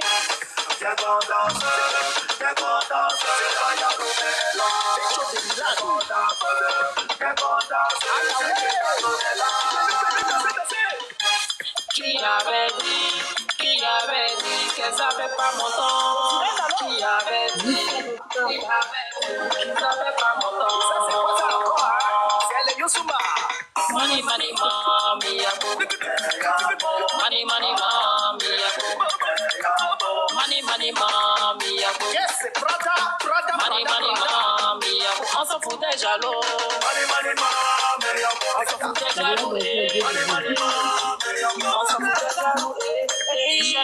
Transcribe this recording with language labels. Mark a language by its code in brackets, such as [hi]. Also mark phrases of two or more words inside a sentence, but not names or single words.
[fr] Viens qu'on danse, Qui avait dit qu'elle savait pas mon temps? Qui avait dit qu'elle savait pas mon temps? C'est le Yosuma. [en] Money, mommy, money, mommy, money, mommy, yes, brother, money, mommy, [fr] on s'en fout des jaloux. [en] Money, mommy, [fr] on s'en fout des jaloux. On s'en fout des jaloux.